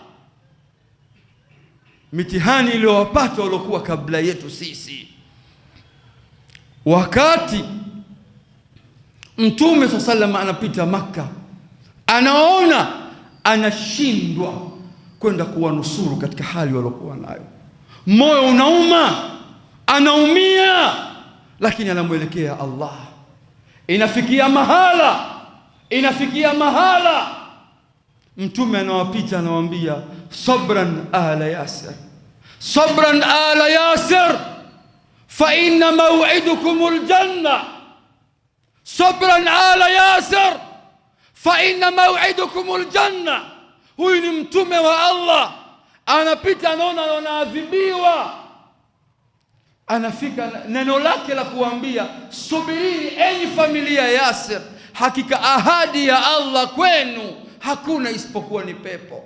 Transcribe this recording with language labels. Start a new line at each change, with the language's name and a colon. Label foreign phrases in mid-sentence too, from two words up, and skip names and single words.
Swahili: Mitihani iliyowapata waliokuwa kabla yetu sisi, wakati Mtume SAW anapita Makka, anaona anashindwa kwenda kuwanusuru katika hali waliokuwa nayo. Moyo unauma, anaumia, lakini anamwelekea Allah. Inafikia mahala Mtume anawapita, anawaambia
Arabic: صبرا آل ياسر، صبرا آل ياسر، فإن موعدكم الجنة. صبرا آل ياسر، فإن موعدكم الجنة.
Swahili: Huyu ni Mtume wa Allah, anapita, anaona anaadhibiwa, anafika neno lake la kuambia subirini enyi familia Yasir, hakika ahadi ya Allah kwenu hakuna isipokuwa ni pepo.